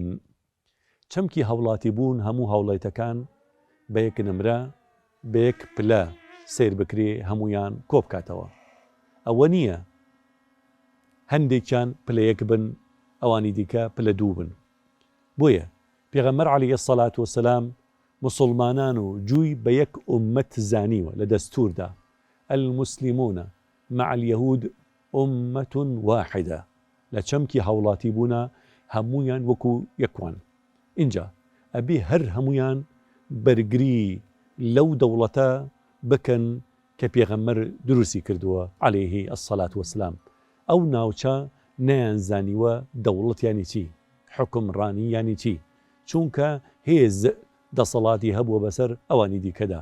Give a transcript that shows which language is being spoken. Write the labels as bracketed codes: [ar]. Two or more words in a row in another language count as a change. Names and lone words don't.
[ckb] چەمکی هاوڵاتی بوون هەموو هاوڵاتیەکان بە یەک نمرە بە یەک پلە سیر بکرێ هەمویان کۆبکاتەوە. ئەوە نییە هەندێکیان پلە یەک بن، ئەوانی دیکە پلە دوو بن. بۆیە پێغەمبەر [ar] عەلەیهی السەڵات وەسەلام [ckb] موسڵمانان و جووی بە یەک ئوممەت زانیوە لە دەستوردا. [ar] المسلمون مع اليهود أمة واحدة. [ckb] لە چەمکی هاوڵاتی بوونە هەمویان وەکو یەکوان. اینجا ئەبێ هەر هەمویان بەرگری لەو دەوڵەتە بکەن کە پێغەمبەر دروستی کردووە [ar] عەلەیهی السەڵات وەسەلام. [ckb] ئەو ناوچە نەیانزانیوە دەوڵەت یانی چی، حکمڕانی یانی چی، چونکە هێز دەسەڵاتی هەبووە بەسەر ئەوانی دیکەدا.